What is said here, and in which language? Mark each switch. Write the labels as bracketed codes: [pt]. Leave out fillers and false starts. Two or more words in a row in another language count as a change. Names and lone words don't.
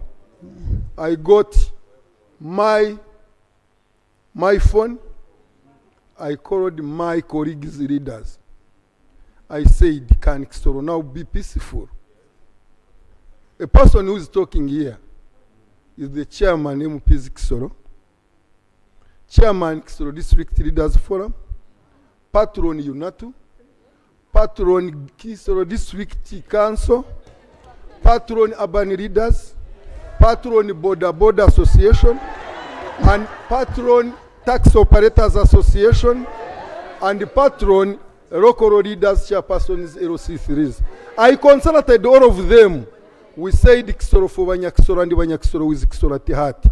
[en] I got my phone. I called my colleagues, leaders. I said, can Kisoro now be peaceful? A person who is talking here is the chairman MPs Kisoro, chairman Kisoro District Leaders Forum, patron UNATU, patron Kisoro District Council, patron urban leaders, patron Boda Association, and patron Tax Operators Association, and patron local leaders chairpersons LC3s. I consulted all of them. We said Kisoro for Banyakisoro and Banyakisoro with Kisoro Tihati.